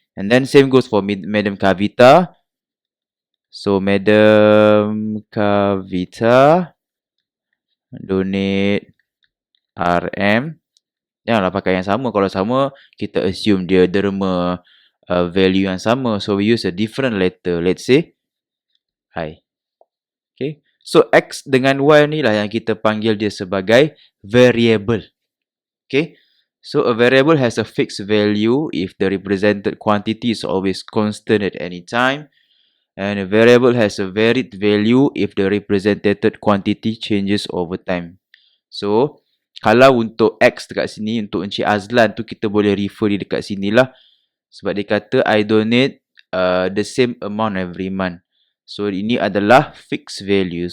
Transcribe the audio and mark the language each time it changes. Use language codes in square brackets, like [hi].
[en] And then same goes for Madam Kavita. So Madam Kavita donate RM. [ms] Janganlah pakai yang sama. Kalau sama, kita assume dia derma value yang sama. [en] So we use a different letter. Let's say I. Okay. [ms] So X dengan Y ni lah yang kita panggil dia sebagai variable. Okay. [en] So a variable has a fixed value if the represented quantity is always constant at any time. And a variable has a varied value if the represented quantity changes over time. [ms] So kalau untuk X dekat sini, untuk Encik Azlan tu kita boleh refer dia dekat sini lah. Sebab dia kata, [en] I donate the same amount every month. [ms] So, ini adalah fixed value.